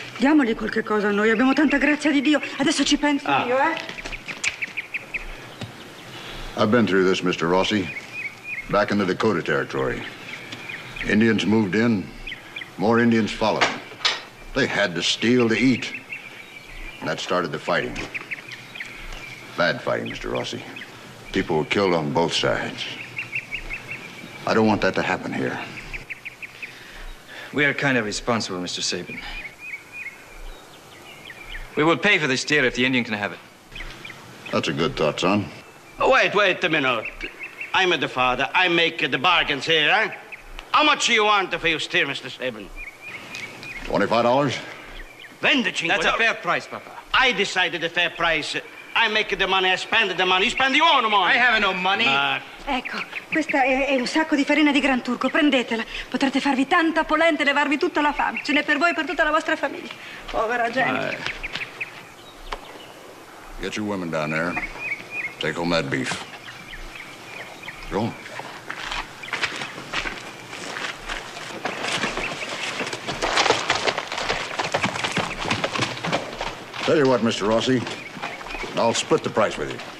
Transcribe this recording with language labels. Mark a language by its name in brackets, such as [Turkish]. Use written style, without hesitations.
[Italian] Diamogli qualche cosa a noi. Abbiamo tanta grazia di Dio. Adesso ci penso io, [English] I've been through this, Mr. Rossi. Back in the Dakota Territory. Indians moved in. More Indians followed. They had to steal to eat. And that started the fighting. Bad fighting, Mr. Rossi. People were killed on both sides. I don't want that to happen here. We are kind of responsible, Mr. Sabin. We will pay for this deer if the Indian can have it. That's a good thought, son. Wait a minute. I'm the father. I make the bargains here, eh? How much do you want for your steer, Mr. Sabin? $25? $25. That's a fair price, Papa. I decided the fair price. I make the money, I spend the money. You spend your own money. I have no money. [Italian] Ecco, questa è un sacco di farina di Gran Turco. Prendetela. Potrete farvi tanta polenta e levarvi tutta la fame. Ce n'è per voi e per tutta la vostra famiglia. Povera gente. [English] Get your women down there. Take home that beef. Go. Tell you what, Mr. Rossi, I'll split the price with you.